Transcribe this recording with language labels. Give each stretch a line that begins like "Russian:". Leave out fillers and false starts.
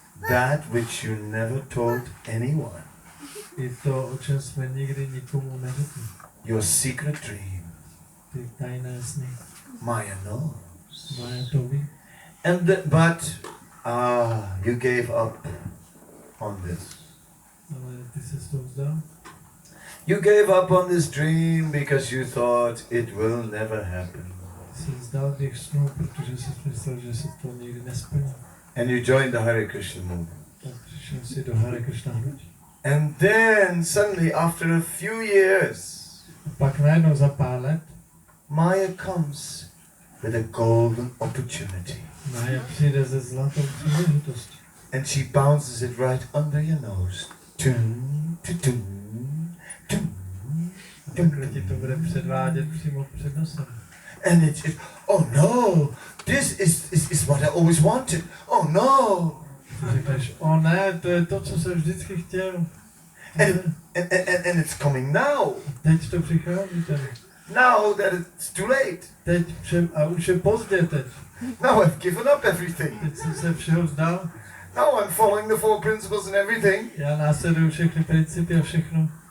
English: That which you never told anyone.
Czech: I to, o čem jsme nikdy nikomu neřekli.
English: Your secret dream.
Czech: Ty tajné sny.
English: Maya knows.
Czech: Maya to ví.
English: But you gave up on this.
Czech: Ale ty se to vzdal.
English: You gave up on this dream because you thought it will never happen.
Czech: Ty se vzdal těch snů, protože jsi myslel, že se to nikdy nesplní.
English: And you joined the Hare Krishna movement.
Czech: Tak přišel si do Hare Krishna hnutí.
English: And then suddenly after a few years,
Czech: A pak najednou za pár let
English: Maya comes with a golden opportunity.
Czech: Maya přijde ze zlatou příležitostí.
English: And she bounces it right under your nose. Tum, tum, tum,
Czech: A takhle ti to bude předvádět přímo před nosem.
English: and it's oh no, this is what I always wanted. Oh no.
Czech: Říkáš, o ne, to je to, co jsem vždycky chtěl.
English: And it's coming now.
Czech: Teď to přichází tady.
English: Now that it's too late.
Czech: A už je pozdě teď.
English: Now I've given up everything.
Czech: Teď jsem se všeho vzdal.
English: Now I'm following the 4 principles and everything.
Czech: Já následuju všechny principy a všechno.